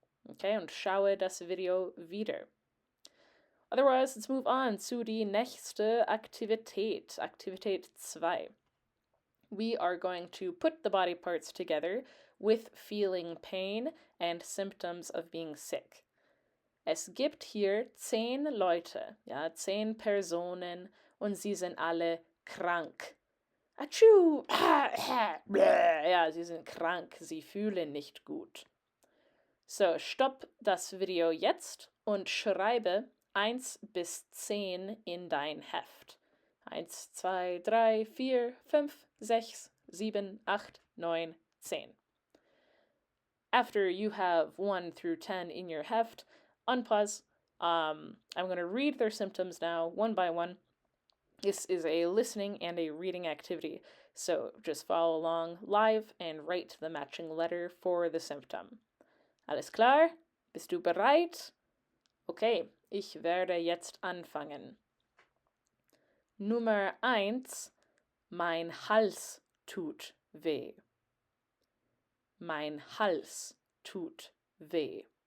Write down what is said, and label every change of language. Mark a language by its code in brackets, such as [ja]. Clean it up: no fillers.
[de] Okay, und schaue das Video wieder. [en] Otherwise, let's move on [de] zu die nächste Aktivität, Aktivität 2. [en] We are going to put the body parts together with feeling pain and symptoms of being sick. [de] Es gibt hier 10 Leute, ja, 10 Personen und sie sind alle krank. Atschu! Ja, sie sind krank, sie fühlen nicht gut. So, stopp das Video jetzt und schreibe 1 bis 10 in dein Heft. 1, 2, 3, 4, 5, 6, 7, 8, 9, 10. [en] After you have 1 through 10 in your heft, unpause. I'm going to read their symptoms now, one by one. This is a listening and a reading activity, so just follow along live and write the matching letter for the symptom. [de] Alles klar? Bist du bereit? Okay, ich werde jetzt anfangen. Nummer 1. Mein Hals tut weh. Mein Hals tut weh.